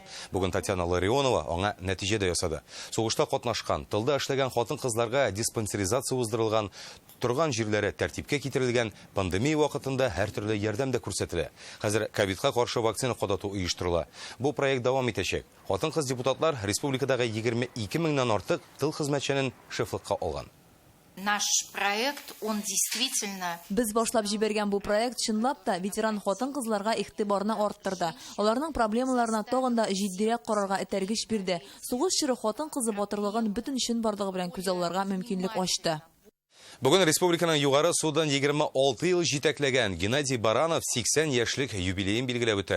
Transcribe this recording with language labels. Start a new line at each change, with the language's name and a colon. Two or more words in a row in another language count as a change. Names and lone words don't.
Tatar: Бүген Татьяна Ларионова аңа нәтиҗә дә ясады. Сугышта катнашкан, тылда эшләгән хатын-кызларга диспансеризация уздырылган, торган җирләре тәртипкә китерелгән, пандемия вакытында һәр төрле ярдәм дә күрсәтелә. Хәзер ковидка каршы вакцина кадату оештырыла. Бу проект дәвам итәчәк. Хатын-кыз депутатлар республикадагы 22 меңнән артык тыл хезмәтчәнен шефлыкка алган.
Russian: Наш проект, он действительно...
Tatar: Без башлап җибәргән бу проект чынлап та ветеран хатын-кызларга игътибарны арттырды. Аларның проблемаларына тагын да җитдирәк карарга этәргеч бирде. Сугыш чоры хатын-кызы батырлыгын бөтен өчен барлыгы белән күз алларга мөмкинлек ачты. Бүген республиканың югары судан 26 ел җитәкләгән Геннадий Баранов 80 яшьлек юбилейын билгеләп үтә.